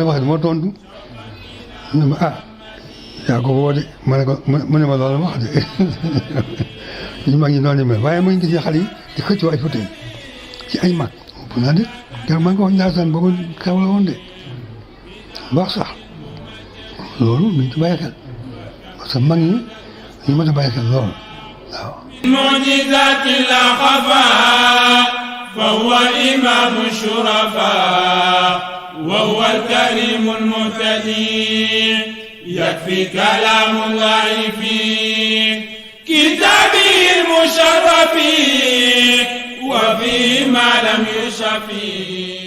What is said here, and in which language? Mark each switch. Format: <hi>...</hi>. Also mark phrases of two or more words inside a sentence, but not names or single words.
<wo>wax moo tontu ne ma yaa ko woo de ma ne ko mu ne ma loolu wax de ñu mag ñi noonu mel waaye mu ngi gis xale yi di xëccoo ay fauteuil ci ay mag bu naa de te maa ngi ko wax Ndiassane boobu xew la woon de baax sax loolu nañ ci bàyyi xel</wo> <fr>parce que</fr> <wo>mag ñi ñu mën a bàyyi xel loolu waaw</wo> <ar>معجزات لا خفاء فهو إمام الشرفاء وهو الكريم المهتدي يكفي كلام الله في كتابه المشرف وفيه ما لم يشفي</ar>